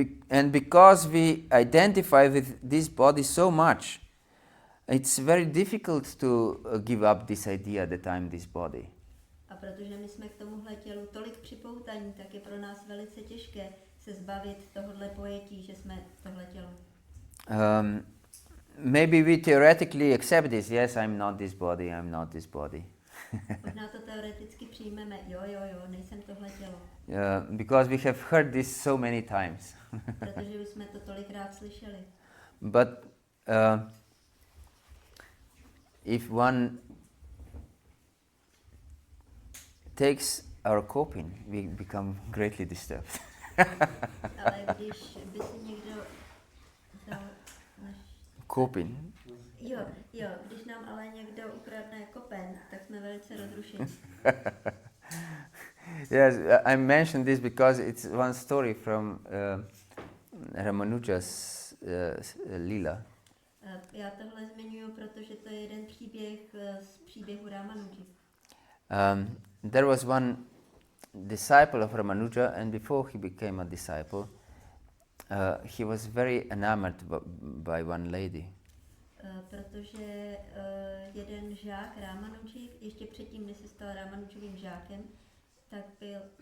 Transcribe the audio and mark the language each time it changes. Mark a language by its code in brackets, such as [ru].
[en] And because we identify with this body so much, it's very difficult to give up this idea that I'm this body. [cs] A protože my jsme k tomuhle tělu tolik připoutaní, tak je pro nás velice těžké se zbavit tohohle pojetí, že jsme tohle tělo. [en] Maybe we theoretically accept this. Yes, I'm not this body. I'm not this body. [cs] Možná to teoreticky přijmeme. Jo, nejsem tohle tělo. [en] Because we have heard this so many times. [cs] Protože už jsme to tolikrát slyšeli. [en] But if one takes our coping, we become greatly disturbed. [cs] Ale když by si někdo dal naš... [en] Coping? [cs] Jo, když nám ale někdo ukradne kopen, tak jsme velice rozrušení. [en] Yes, I mentioned this because it's one story from Ramanuja's Lila. [cs] Já tohle zmiňuji, protože to je jeden příběh z příběhu Ramanuji. [en] There was one disciple of Ramanuja, and before he became a disciple, he was very enamored by one lady. [cs] Protože jeden žák Ramanuji, ještě předtím, než se stal Ramanujovým žákem, tak byl